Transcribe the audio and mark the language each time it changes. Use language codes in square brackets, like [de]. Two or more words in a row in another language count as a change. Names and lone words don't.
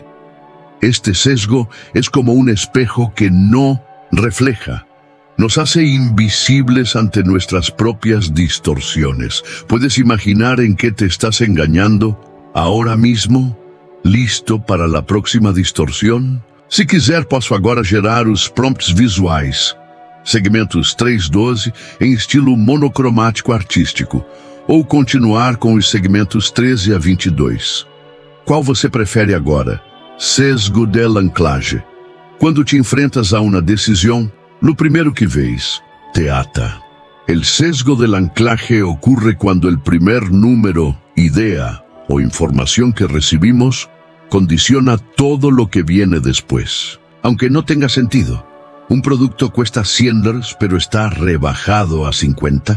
[es] Este sesgo es como un espejo que no refleja. Nos hace invisibles ante nuestras propias distorsiones. ¿Puedes imaginar en qué te estás engañando ahora mismo? ¿Listo para la próxima distorsión? [pt] Se quiser, posso agora gerar os prompts visuais. Segmentos 3:12 em estilo monocromático artístico, ou continuar com os segmentos 13 a 22. Qual você prefere agora? [es] Sesgo del anclaje. [pt] Quando te enfrentas a uma decisão, [es] lo primero que ves te ata. El sesgo del anclaje ocurre cuando el primer número, idea o información que recibimos condiciona todo lo que viene después. Aunque no tenga sentido, un producto cuesta $100 pero está rebajado a 50.